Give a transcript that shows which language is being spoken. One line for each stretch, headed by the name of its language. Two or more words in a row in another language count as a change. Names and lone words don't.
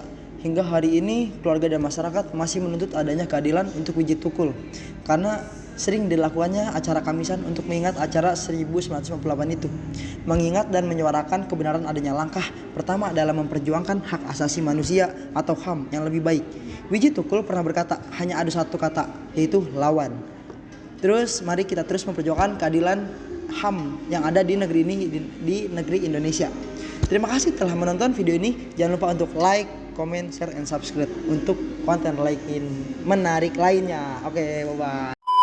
Indonesian: Hingga hari ini keluarga dan masyarakat masih menuntut adanya keadilan untuk Wiji Tukul karena sering dilakukannya acara kamisan untuk mengingat acara 1998 itu, mengingat dan menyuarakan kebenaran adanya langkah pertama dalam memperjuangkan hak asasi manusia atau HAM yang lebih baik. Wiji Tukul pernah berkata, hanya ada satu kata, yaitu lawan. Terus mari kita terus memperjuangkan keadilan HAM yang ada di negeri ini, di negeri Indonesia. Terima kasih telah menonton video ini. Jangan lupa untuk
English: like, comment, share, and subscribe
Indonesian: untuk konten lain menarik lainnya. Oke, bye-bye.